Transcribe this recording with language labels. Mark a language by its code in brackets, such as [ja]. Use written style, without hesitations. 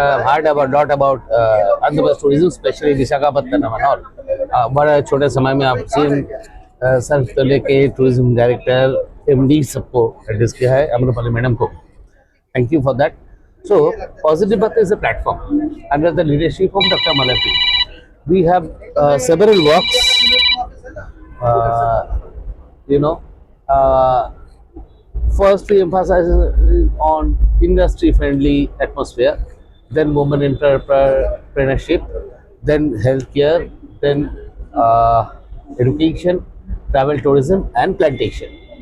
[en] Heard about lot about Andhra Pradesh tourism, especially Visakhapatnam and all. [hi] बड़े छोटे समय में आप CM सर को लेके टूरिज्म डायरेक्टर MD सबको एड्रेस किया है, अमृतपाली मैडम को। [en] Thank you for that. So, Positive Baat is a platform under the leadership of Dr. Malapit. we have several works, uh, you know, uh, first we emphasize on industry friendly atmosphere, then women entrepreneurship, then healthcare, then education, travel tourism and plantation.